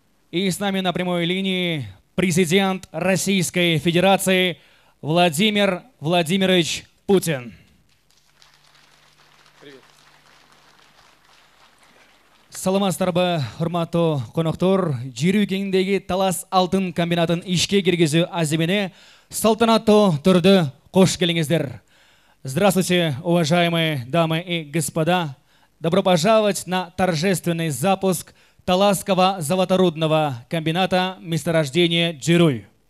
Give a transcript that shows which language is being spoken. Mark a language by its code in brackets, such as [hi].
[ru] И с нами на прямой линии президент Российской Федерации Владимир Владимирович Путин. Привет. [ky] Саламатсыздарбы, урматтуу коноктор. Жер кеңдеги Талас алтын комбинатын ишке киргизүү азимине салтанаттуу түрдө кош келиңиздер. [ru] Здравствуйте, уважаемые дамы и господа. Добро пожаловать на торжественный запуск Таласского золоторудного комбината месторождения Джируй.